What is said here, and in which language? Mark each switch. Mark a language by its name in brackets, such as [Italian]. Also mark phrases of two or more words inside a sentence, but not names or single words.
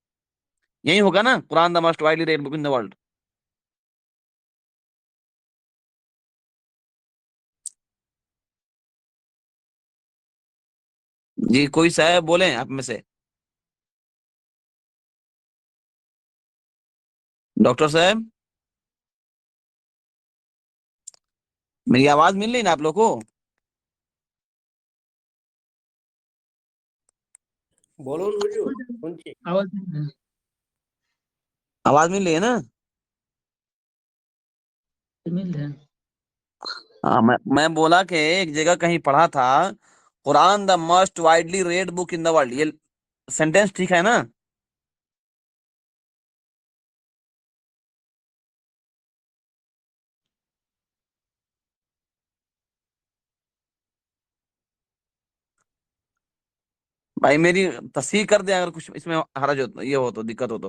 [Urdu] یہی ہوگا نا، قرآن [English] the most widely read book in the world. [Urdu] جی کوئی صاحب بولیں آپ میں سے، ڈاکٹر صاحب، میری آواز مل رہی نا آپ لوگ کو؟ [Bangla] বলুন হুজুর, শুনছি। [Urdu] آواز مل رہی ہے نا؟ ہاں، میں بولا کہ ایک جگہ کہیں پڑھا تھا قرآن [English] the most widely read book in the world, [Urdu] یہ سینٹینس ٹھیک ہے نا؟ بھائی میری تصحیح کر دیں اگر کچھ اس میں حرج ہو، یہ ہو تو، دقت ہو تو۔